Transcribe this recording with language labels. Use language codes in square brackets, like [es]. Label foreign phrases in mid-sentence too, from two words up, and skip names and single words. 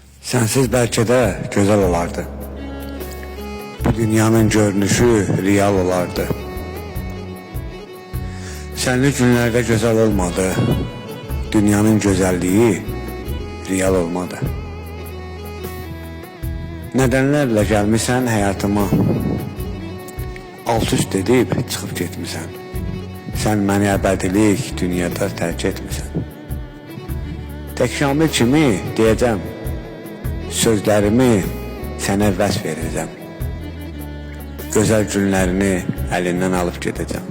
[tr] Sensiz belki de güzel olardı. Bu dünyanın görünüşü real olardı. Senli günlerde güzel olmadı. Dünyanın güzelliği real olmadı. Nedenlerle gelmişsən hayatıma. [az] Alt üst edib çıxıb getmişsən. Sən məni əbədilik dünyada tərk etmirsən. Tək şamil kimi deyəcəm, sözlərimi sənə vəsf edəcəm. Gözəl günlərini əlindən alıb gedəcəm.